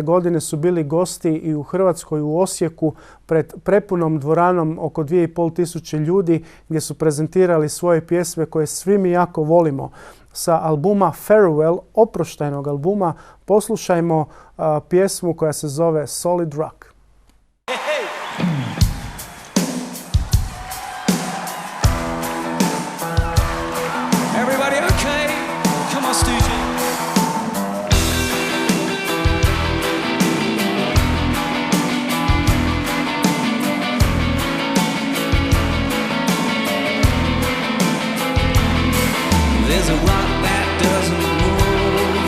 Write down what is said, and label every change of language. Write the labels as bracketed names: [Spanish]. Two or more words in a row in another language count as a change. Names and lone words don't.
[Croatian] godine su bili gosti i u Hrvatskoj u Osijeku pred prepunom dvoranom oko 2500 ljudi gdje su prezentirali svoje pjesme koje svi mi jako volimo. Sa albuma Farewell, oproštajnog albuma, poslušajmo pjesmu koja se zove Solid Rock. [English] There's a rock that doesn't move.